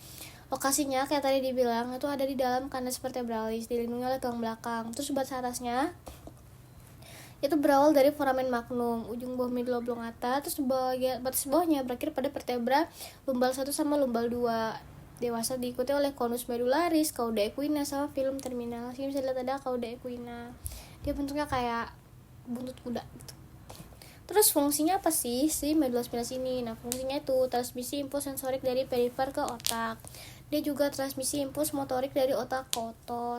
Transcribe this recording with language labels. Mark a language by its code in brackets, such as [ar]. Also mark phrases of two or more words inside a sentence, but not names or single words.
[id] Lokasinya kayak tadi dibilang itu ada di dalam [la] kanalis vertebralis, [id] dilindungi oleh tulang belakang. Terus batas atasnya itu berawal dari [la] foramen magnum, [id] ujung bawah [la] medula oblongata, [id] terus batas bawahnya berakhir pada vertebra lumbal 1 sama lumbal 2. Dewasa diikuti oleh [la] conus medularis, cauda equina [id] sama [la] filum terminal. [id] Sini bisa lihat ada [la] cauda equina. [id] Dia bentuknya kayak buntut kuda gitu. Terus fungsinya apa sih si [la] medula spinalis [id] ini? Nah, fungsinya itu transmisi impuls sensorik dari perifer ke otak. Dia juga transmisi impuls motorik dari otak ke otot.